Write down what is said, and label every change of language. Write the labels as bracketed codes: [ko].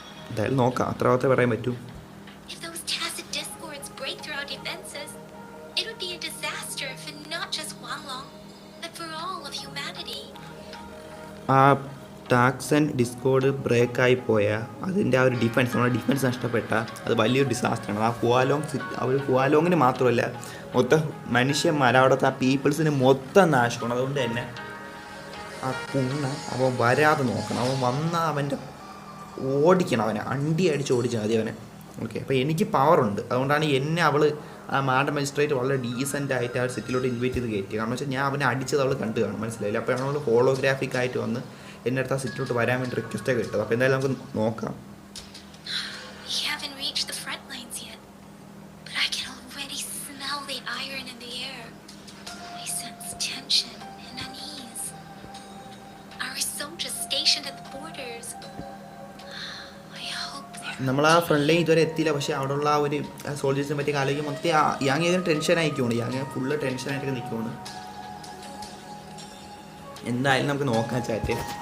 [ml] എന്തായാലും നോക്കാം, അത്ര മാത്രമേ പറയാൻ പറ്റൂ. [en] If those tacit discords break through our defenses, it would be a disaster for not just Wanlong, but for all of humanity. [ml] ആ taxon Discord ബ്രേക്കായി പോയാൽ അതിൻ്റെ ആ ഒരു ഡിഫൻസ്, നമ്മുടെ ഡിഫൻസ് നഷ്ടപ്പെട്ട അത് വലിയൊരു ഡിസാസ്റ്ററാണ്. ആ ഹുവാലോങ്ങിന് മാത്രമല്ല മൊത്തം മനുഷ്യന്മാർ അവിടുത്തെ ആ പീപ്പിൾസിന് മൊത്തം നാശമാണ്. അതുകൊണ്ട് തന്നെ ആ അവൻ വരാതെ നോക്കണം. അവൻ വന്നാൽ അവൻ്റെ ഓടിക്കണം, അവനെ അണ്ടി അടിച്ച് ഓടിച്ചാൽ മതി അവനെ. ഓക്കെ, അപ്പോൾ എനിക്ക് പവറുണ്ട്, അതുകൊണ്ടാണ് എന്നെ അവൾ ആ മാഡം മജിസ്ട്രേറ്റ് വളരെ ഡീസൻ്റ് ആയിട്ട് ആ സിറ്റിയിലോട്ട് ഇൻവൈറ്റ് ചെയ്ത് കയറ്റി. കാരണം വെച്ചാൽ ഞാൻ അവനെ അടിച്ചത് അവൾ കണ്ടു കാണും, മനസ്സിലായില്ല. അപ്പോഴാണ് അവൾ ഹോളോഗ്രാഫിക് ആയിട്ട് വന്ന് എൻ്റെ അടുത്ത് ആ സിറ്റിലോട്ട് വരാൻ വേണ്ടി റിക്വസ്റ്റൊക്കെ കിട്ടത്. അപ്പോൾ എന്തായാലും നമുക്ക് നോക്കാം. [en] We haven't reached the front lines yet, but I can already smell the iron in the air. I sense tension and unease. Our soldiers stationed at the borders. I hope they're [ml] നമ്മൾ ആ front line ഇതുവരെ എത്തിയില്ല. പക്ഷേ അവിടെയുള്ള ആ ഒരു സോൾജേഴ്സിനെ പറ്റി ആലോചിക്കും മൊത്തം യാങ് ഏതിനും ടെൻഷൻ ആയിക്കോണ്. യാങ് ഫുള്ള് ടെൻഷനായിട്ടൊക്കെ നിൽക്കുവാണ്. എന്തായാലും നമുക്ക് നോക്കാം ചാറ്റ്.